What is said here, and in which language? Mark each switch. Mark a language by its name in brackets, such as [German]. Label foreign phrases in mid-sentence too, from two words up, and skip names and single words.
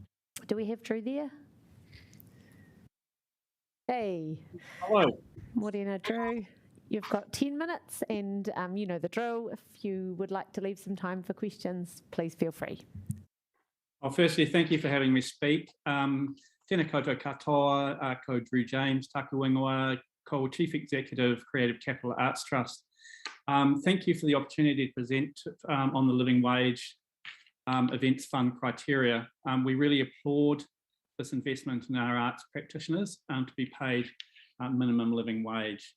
[English] Do we have Drew there? Hey. Hello. [Māori] Morena Drew. [English] You've got 10 minutes and you know the drill. If you would like to leave some time for questions, please feel free. Well, firstly, thank you for having me speak. [Māori] Tēnā koutou katoa, ko Drew James, taku ingoa, ko [English] Chief Executive, [Māori] Creative Capital Arts Trust. [English] Thank you for the opportunity to present on the Living Wage Events Fund criteria. We really applaud this investment in our arts practitioners to be paid minimum living wage.